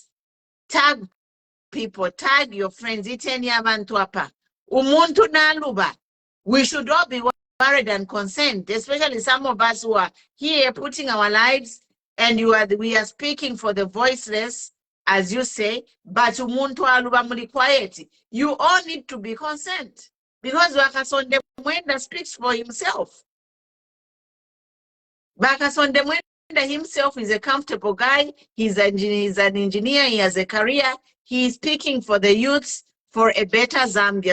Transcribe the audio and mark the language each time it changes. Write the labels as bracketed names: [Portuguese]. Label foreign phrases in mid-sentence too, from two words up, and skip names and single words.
[English] Tag people, tag your friends. [Bemba] Umuntu naluba. [English] We should all be worried and concerned, especially some of us who are here putting our lives, and we are speaking for the voiceless, as you say, but [Bemba] umuntu aluba muli quiet. [English] You all need to be concerned, because Kasonde Mwenda speaks for himself. Kasonde Mwenda himself is a comfortable guy. He's an engineer. He has a career. He is speaking for the youths for a better Zambia.